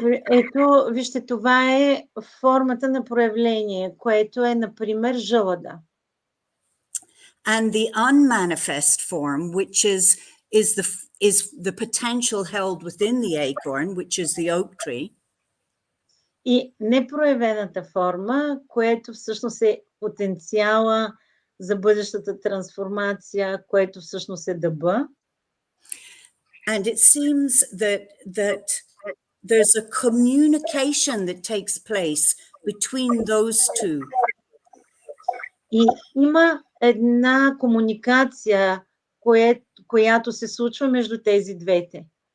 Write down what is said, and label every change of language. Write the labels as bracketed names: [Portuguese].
[Bulgarian] Ето, вижте, това е формата на проявление, което е, например, жълъда. [English] And the unmanifest form, which is the potential held within the acorn, which is the oak tree. [Bulgarian] И непроявената форма, което всъщност е потенциала за бъдещата трансформация, което всъщност е дъба. [English] And it seems that there's a communication that takes place between those two. [Bulgarian] И има една комуникация, която се случва между тези двете.